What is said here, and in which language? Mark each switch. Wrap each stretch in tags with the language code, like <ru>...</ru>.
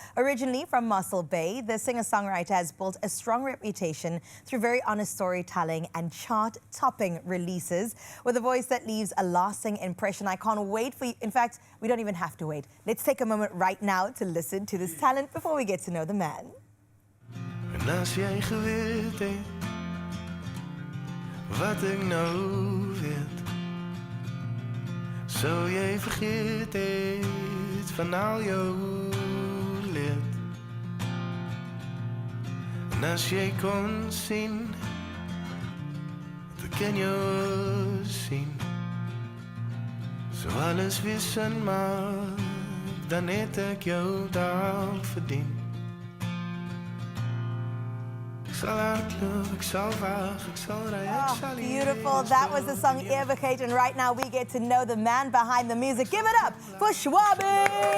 <en>Originally from Mossel Bay, the singer-songwriter has built a strong reputation through very honest storytelling and chart-topping releases with a voice that leaves a lasting impression. I can't wait for you. In fact, we don't even have to wait. Let's take a moment right now to listen to this talent before we get to know the man.</en> <af>En as jy geweet het wat ek nou weet, sou jy vergeet het van al jou leed. En as jy kon sien wat ek in jou sien, so alles weer sin maak, dan het ek jou dalk verdien. Ek sal hardloop, ek sal wag, ek sal ry, ek sal</af> <en>Beautiful. That was the song Eeuwigheid, and right now we get to know the man behind the music. Give it up for Schwabie!</en>